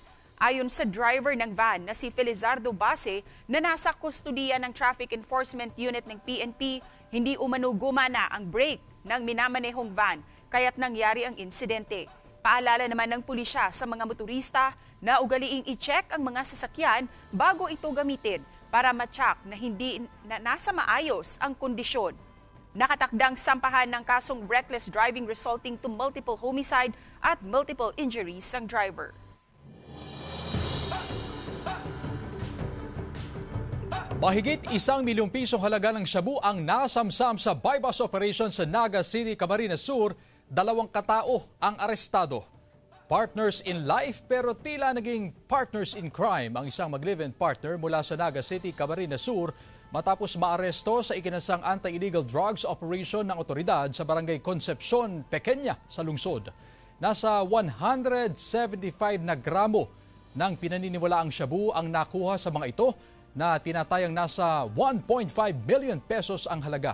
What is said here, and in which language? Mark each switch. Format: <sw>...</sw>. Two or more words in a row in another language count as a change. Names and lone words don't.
<tl>Ayon sa driver ng van na si Felizardo Base na nasa kustudiya ng Traffic Enforcement Unit ng PNP, hindi umano gumana ang brake ng minamanehong van kaya't nangyari ang insidente. Paalala naman ng pulisya sa mga motorista na ugaliing i-check ang mga sasakyan bago ito gamitin para ma-check na hindi nasa maayos ang kondisyon. Nakatakdang sampahan ng kasong</tl> <en>reckless driving resulting to multiple homicide</en> <tl>at</tl> <en>multiple injuries</en> <tl>ang driver. Mahigit 1 milyong pisong halaga ng shabu ang nasamsam sa</tl> <en>bypass operation</en> <tl>sa Naga City, Camarines Sur. 2 katao ang arestado.</tl> <en>Partners in life</en> <tl>pero tila naging</tl> <en>partners in crime</en> <tl>ang isang mag-live-in partner mula sa Naga City, Camarines Sur matapos maaresto sa ikinasang</tl> <en>anti-illegal drugs operation</en> <tl>ng otoridad sa Barangay Concepcion, Pequeña sa lungsod. Nasa 175 na gramo ng pinaniniwalaang shabu ang nakuha sa mga ito na tinatayang nasa 1.5</tl> <en>million pesos</en> <tl>ang halaga.</tl>